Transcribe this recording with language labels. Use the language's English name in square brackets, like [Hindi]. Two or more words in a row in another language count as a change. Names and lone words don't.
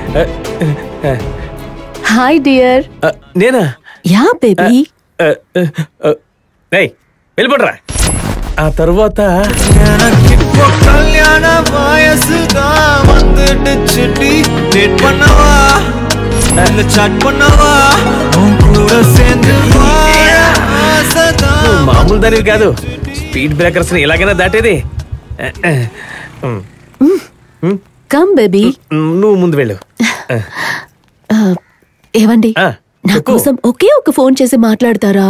[English] Hi dear. [Telugu] నేనా? [English] Ya baby. [Telugu] వెళ్ళిపోడరా. ఆ తర్వాత [Tamil] கல்யாண வயசுதான் வந்துடுச்சுடி. டேட் பண்ணவா இல்ல சாட் பண்ணவா உன் கூட சேர்ந்து [Telugu] మామూలు దానివి కాదు. [English] speed breakers [Telugu] ఎలాగైనా దాటేది. [English] Come baby. [Telugu] నువ్వు ముందు వెళ్ళు. ఏవండి, నా కోసం ఒకే ఒక ఫోన్ చేసి మాట్లాడతారా?